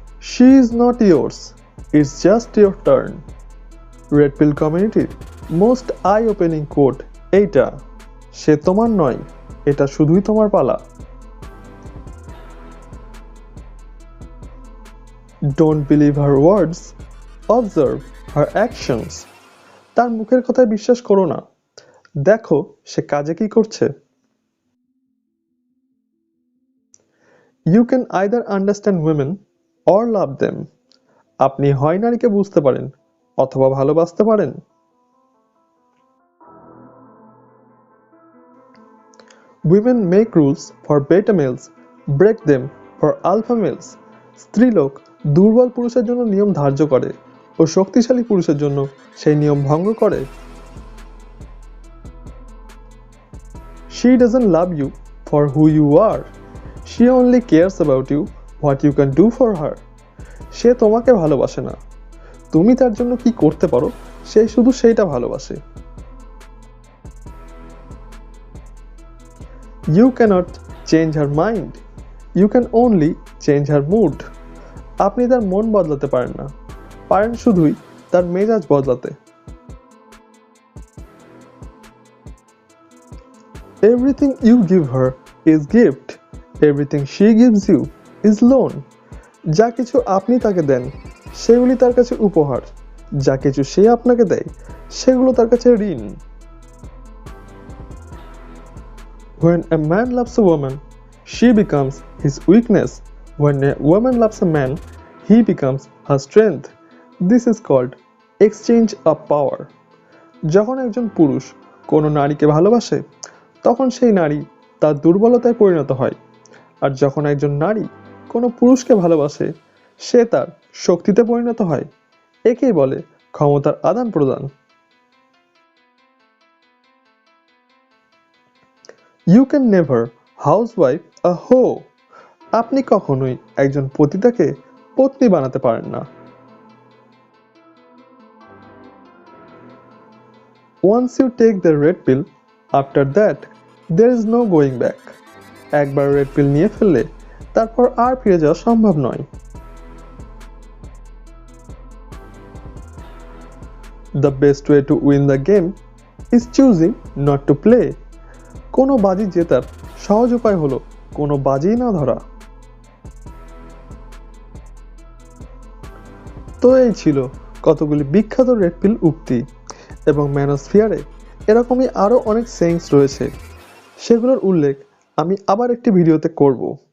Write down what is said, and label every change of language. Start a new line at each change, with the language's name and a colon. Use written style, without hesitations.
English: She is not yours, it's just your turn.
Bangla: Red পিল কমিউনিটির
English: most eye opening quote
Bangla: এইটা, সে তোমার নয়, এটা শুধুই তোমার পালা।
English: Don't believe her words, observe her actions.
Bangla: তার মুখের কথায় বিশ্বাস করো না, দেখো সে কাজে কি করছে।
English: You can either understand women or love them.
Bangla: আপনি হয় নারীকে বুঝতে পারেন অথবা ভালোবাসতে পারেন।
English: Women make rules for beta males, break them for alpha males.
Bangla: স্ত্রীলোক দুর্বল পুরুষের জন্য নিয়ম ধার্য করে ও শক্তিশালী পুরুষের জন্য সেই নিয়ম ভঙ্গ করে।
English: She doesn't love you for who you are. She only cares about you, what you can do for her.
Bangla: সে তোমাকে ভালোবাসে না, তুমি তার জন্য কি করতে পারো সে শুধু সেইটা ভালোবাসে।
English: You cannot change her mind, you can only change her mood.
Bangla: আপনি তার মন বদলাতে পারেন না, পারেন শুধুই তার মেজাজ বদলাতে।
English: Everything you give her is gift, everything she gives you is loan.
Bangla: যা কিছু আপনি তাকে দেন সেগুলি তার কাছে উপহার, যা কিছু সে আপনাকে দেয় সেগুলো তার কাছে ঋণ।
English: When a man loves a woman, she becomes his weakness. When a woman loves a man, he becomes her strength. This is called exchange of power.
Bangla: যখন একজন পুরুষ কোনো নারীকে ভালোবাসে তখন সেই নারী তার দুর্বলতায় পরিণত হয়, আর যখন একজন নারী কোনো পুরুষকে ভালোবাসে সে তার শক্তিতে পরিণত হয়। একেই বলে ক্ষমতার আদান প্রদান।
English: You can never housewife a hoe.
Bangla: আপনি কখনোই একজন পতিতাকে পত্নী বানাতে পারেন না।
English: Once you take the red pill, after that there is no going back.
Bangla: একবার রেড পিল নিয়ে ফেললে তারপর আর ফিরে যাওয়া সম্ভব নয়।
English: The best way to win the game is choosing not to play.
Bangla: কোনো বাজি জেতার সহজ উপায় হলো কোনো বাজিই না ধরা। তো এই ছিল কতগুলি বিখ্যাত রেড পিল উক্তি, এবং ম্যানোস্ফিয়ারে এরকমই আরও অনেক সেইংস রয়েছে, সেগুলোর উল্লেখ আমি আবার একটি ভিডিওতে করব।